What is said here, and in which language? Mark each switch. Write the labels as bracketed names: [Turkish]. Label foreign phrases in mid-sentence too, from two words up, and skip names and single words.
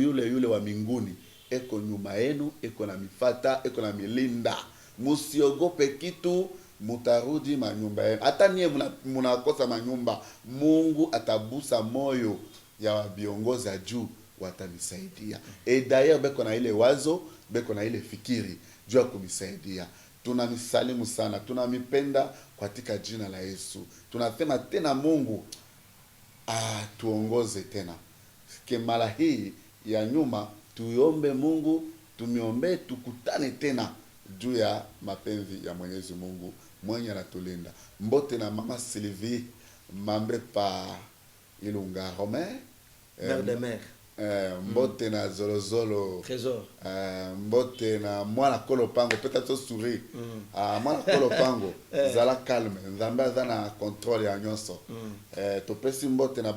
[Swahili] yule wa mbinguni eko nyuma yenu eko na mifata eko na milinda musiogope kitu mutarudi manyumba yenu hata niye munakosa manyumba mungu atabusa moyo ya viongozi ya juu watamisaidia d'ailleurs beko na ile wazo beko na ile fikiri juu ya kumisaidia tunamisalimu sana tunamipenda katika jina la Yesu tunasema tena mungu tuongoze tena mara hii ya nyuma tuiombe mungu tumiombe tukutane tena juu ya mapenzi ya Mwenyezi Mungu mwenye anatulinda [Lingala] mbote na mama Sylvie mambe pa Ilunga Romain [French] mère de mère [Lingala] mbote na zolozolo trésor mbote na mwana kolopango [French] peut-être sourire [Lingala] mwana kolopango [French] zala calme [Lingala] nzambe aza na contrôle ya nyonso topesi mbote na